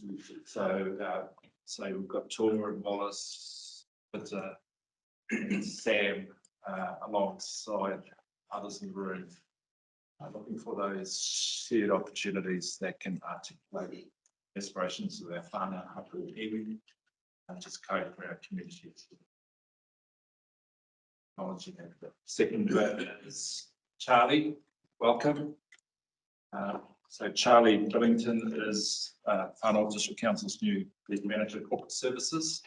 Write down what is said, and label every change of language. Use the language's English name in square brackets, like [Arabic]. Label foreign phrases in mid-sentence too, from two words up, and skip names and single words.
[English] So we've got Tor and Wallace, Peter and Sam alongside others in the room, looking for those shared opportunities that can articulate aspirations of our [Māori] whānau hapu iwi [English] and just code for our communities. Second is Charlie, welcome. So Charlie Billington is Whānau District Council's new Lead Manager of Corporate Services.